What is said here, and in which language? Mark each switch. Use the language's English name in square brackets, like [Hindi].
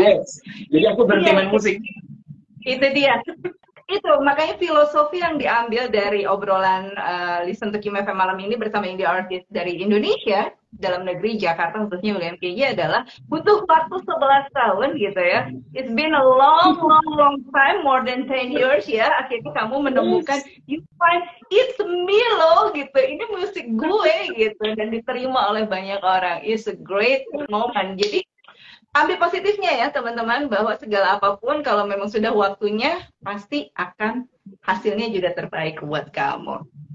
[English] Yes. [Indonesian] Jadi aku berhenti main musik. Itu dia. Itu makanya filosofi yang diambil dari obrolan Listen to Kim FM malam ini bersama indie artist dari Indonesia, dalam negeri, Jakarta khususnya William KJ adalah butuh waktu 11 tahun gitu ya. [English] It's been a long time, more than 10 years ya. [Indonesian] Akhirnya kamu menemukan, [English] you find it's me [Indonesian] loh gitu. Ini musik gue gitu dan diterima oleh banyak orang. [English] It's a great moment. [Indonesian] Jadi ambil positifnya ya teman-teman, bahwa segala apapun kalau memang sudah waktunya pasti akan hasilnya juga terbaik buat kamu.